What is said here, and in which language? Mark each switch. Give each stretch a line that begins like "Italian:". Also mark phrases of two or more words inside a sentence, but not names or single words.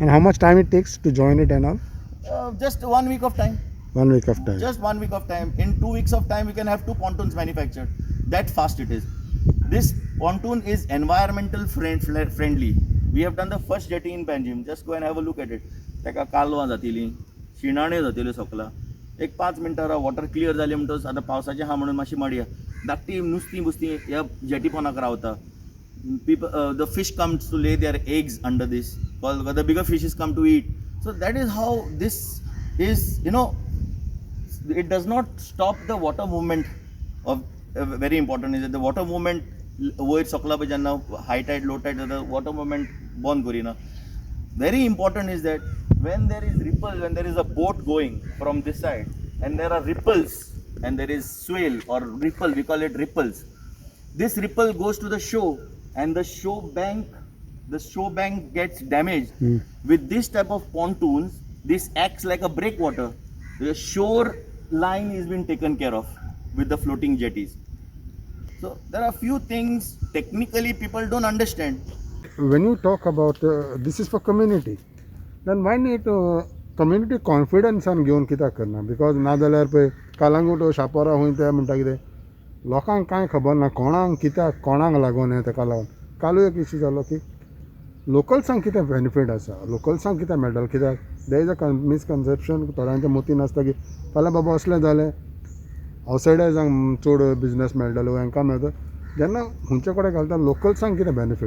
English: And how much time it takes to join it and all? Just 1 week of time. 1 week of time. Just 1 week of time. In 2 weeks of time, we can have 2 pontoons manufactured. That fast it is. This pontoon is environmental friendly. We have done the first jetty in Panjim. Just go and have a look at it.
Konkani: Teka कालवां जातली, शिणाण्यो जातल्यो सकला. एक 5 मिनटां
English: water clear
Konkani: जालें म्हणटच आतां पावसाचें हा म्हणून मातशी माडया. धाकटी नुस्तीं बुस्तीं ह्या जेटी पोंदाक रावता.
English: The fish comes to lay their eggs under this. The bigger fishes come to eat. So that is how this is, it does not stop the water movement of very important is that the water movement
Konkani: वयर सकला पळय जेन्ना
English: high tide low tide जाता water movement
Konkani: बंद करिना.
English: Very important is that when there is ripple, when there is a boat going from this side and there are ripples and there is swell or ripple, we call it ripples. This ripple goes to the shore and the shore bank gets damaged. With this type of pontoons, this acts like a breakwater. The shore line is being taken care of with the floating jetties. So there are few things technically people don't understand. When you talk about this is for community, then why need community confidence on
Konkani: घेवन कित्याक करना? Because नाजाल्यार पळय कालांगूट शापोरा खूंय ते म्हणटा कितें लोकांक कांय खबर ना कोणाक कित्याक कोणाक लागून हें ताका लागून. कालूय एक इश्यू जालो की लोकल्सांक कितें बेनिफीट आसा, लोकल्सांक कितें मेळटलें कित्याक
English: there is a misconception
Konkani: थोड्यांच्या मतीन आसता की फाल्यां बाबा असलें जालें आवटसायडर्सांक चड बिजनस मेळटलो हांकां मेळटा जेन्ना खंयचे कडेन घालता लोकल्सांक कितें बेनिफीट?